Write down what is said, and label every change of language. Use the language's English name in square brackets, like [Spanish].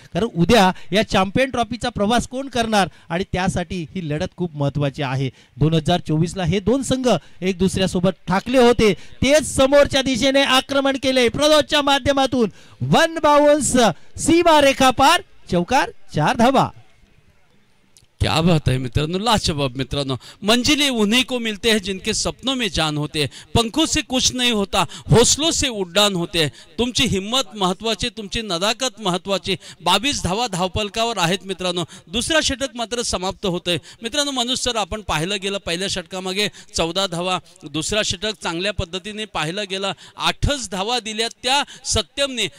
[Marathi] कारण उद्या या चॅम्पियन ट्रॉफीचा प्रवास कोण करणार आणि त्यासाठी ही लढत खूप महत्त्वाची आहे. 2024ला हे दोन संघ एक दुसऱ्यासोबत ठाकले होते, तेच समोरच्या दिशेने आक्रमण केले. प्रदोषच्या माध्यमातून 1 बाउन्स, सीमा रेखा पार, चौकार, 4 धावा. [Hindi] क्या बात है [Marathi] मित्रांनो, लाजवाब मित्रांनो. [Hindi] मंजिलें उन्हीं को मिलते हैं जिनके सपनों में जान होते हैं. पंखों से कुछ नहीं होता, हौसलों से उड्डाण होते हैं. [Marathi] तुमची हिम्मत महत्वाची, तुमची नदाकत महत्वाची. 22 धावा धावपलकावर आहेत मित्रांनो. दुसरा षटक मात्र समाप्त होतंय मित्रांनो. मनोज सर, आपण पाहिलं गेलं पहिल्या षटकामागे 14 धावा, दुसरा षटक चांगल्या पद्धतीने पाहिलं गेलं, 8च धावा दिल्या त्या सत्यमने.